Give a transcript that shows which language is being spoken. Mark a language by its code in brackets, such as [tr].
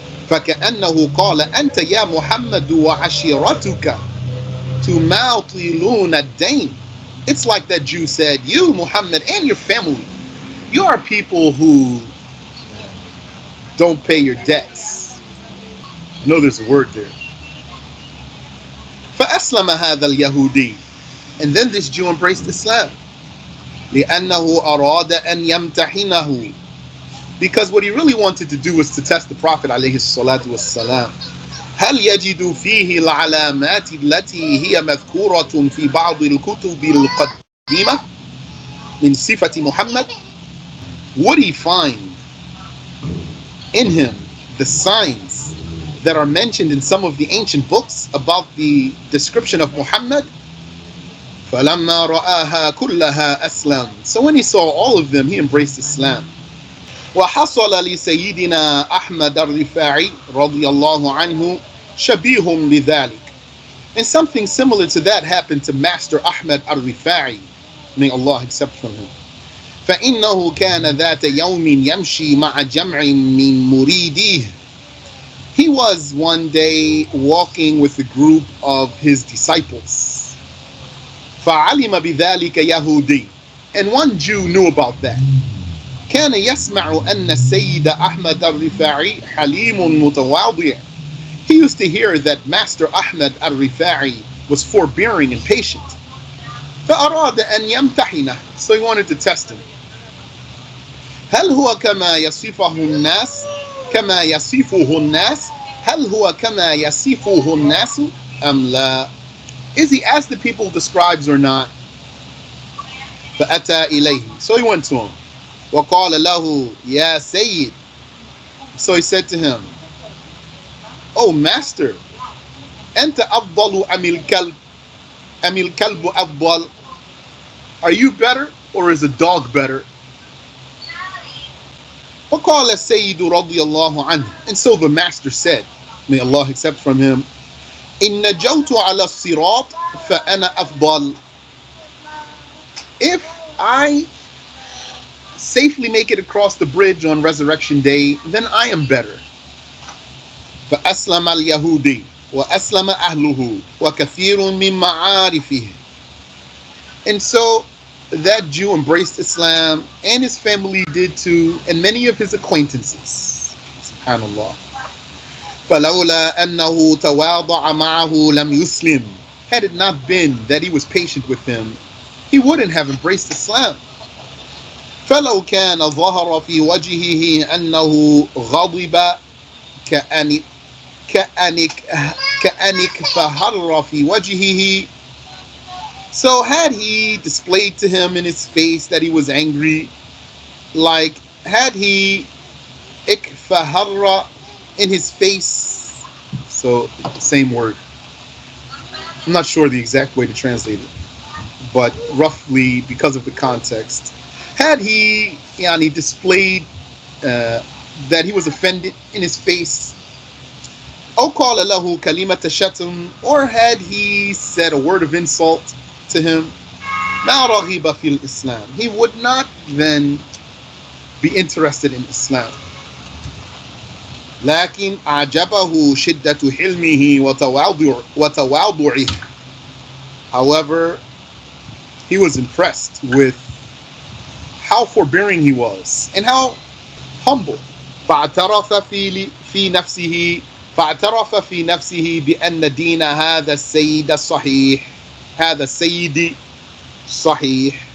[ar] فكأنه قال أنت يا محمد وعشيرتك تماطلون الدين. [en] It's like that Jew said, you Muhammad and your family, you are people who don't pay your debts. I know there's a word there. [ar] فأسلم هذا اليهودي, [en] and then this Jew embraced Islam. [ar] لأنه أراد أن يمتحنه, [en] because what he really wanted to do was to test the Prophet [ar] عليه الصلاة والسلام. هل يجد فيه العلامات التي هي مذكورة في بعض الكتب القديمة من صفة محمد? [en] Would he find in him the signs that are mentioned in some of the ancient books about the description of Muhammad? [ar] فَلَمَّا رَآهَا كُلَّهَا أَسْلَمَ. [en] So when he saw all of them, he embraced Islam. [ar] وحصل لسيدنا أحمد الرفاعي رضي الله عنه شبيه لذلك. [en] And something similar to that happened to Master Ahmad al-Rifa'i, may Allah accept from him. [ar] فإنه كان ذات يوم يمشي مع جمع من مريديه. [en] He was one day walking with a group of his disciples. [ar] فعلم بذلك يهودي, [en] and one Jew knew about that. [ar] كان يسمع أن السيد أحمد الرفاعي حليم متواضع. [en] He used to hear that Master Ahmad al-Rifa'i was forbearing and patient. [ar] فأراد أن يمتحنه, [en] so he wanted to test him. [ar] هل هو كما يصفه الناس كما يصفه الناس هل هو كما يصفه الناس أم لا? [en] Is he as the people describes or not? [ar] فأتى إليه, [en] so he went to him. [ar] وقال له يا سيد, [en] so he said to him, oh master, [ar] أنت أفضل أم الكلب أفضل? [en] Are you better or is a dog better? [ar] وقال السيد رضي الله عنه, [en] and so the master said, may Allah accept from him, [ar] إن نجوت على الصراط فأنا أفضل. [en] If I safely make it across the bridge on Resurrection Day, then I am better. [ar] فأسلم اليهودي وأسلم أهله وكثير من معارفه. [en] And so that Jew embraced Islam, and his family did too, and many of his acquaintances. [ar] Subhanallah. فلولا أنه تواضع معه لم يسلم. [en] Had it not been that he was patient with him, he wouldn't have embraced Islam. [ar] فلو كان ظهر في وجهه أنه غضب كأنك فهر في وجهه. [en] So had he displayed to him in his face that he was angry, like had he ikfahara in his face, so same word. I'm not sure the exact way to translate it, but roughly because of the context. Had he displayed that he was offended in his face, [ar] أو قال له كلمة شتم, [en] or had he said a word of insult to him, [ar] ما رغب في الإسلام, [en] he would not then be interested in Islam. [ar] لكن أعجبه شدة حلمه وتواضعه. [en] However, He was impressed with how forbearing he was and how humble. [ar] فاعترف في نفسه فاعترف في نفسه بأن دين هذا السيد الصحيح هذا السيد صحيح.